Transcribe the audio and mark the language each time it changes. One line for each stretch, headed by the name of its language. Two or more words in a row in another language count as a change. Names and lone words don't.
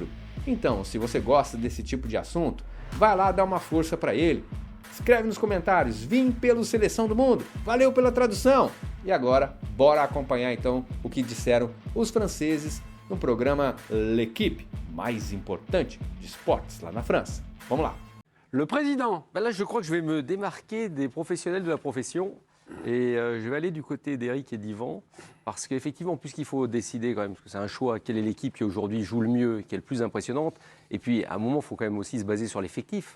Portuguese: Então, se você gosta desse tipo de assunto, vai lá dar uma força para ele. Escreve nos comentários, vim pelo Seleção do Mundo, valeu pela tradução! E agora, bora acompanhar então o que disseram os franceses no programa L'Équipe, mais importante de esportes lá na França. Vamos lá!
French: Le président, ben là je crois que je vais me démarquer des professionnels de la profession et je vais aller du côté d'Eric et d'Yvan parce qu'effectivement, puisqu'il faut décider quand même, parce que c'est un choix, quelle est l'équipe qui aujourd'hui joue le mieux, qui est le plus impressionnante, et puis à un moment, il faut quand même aussi se baser sur l'effectif.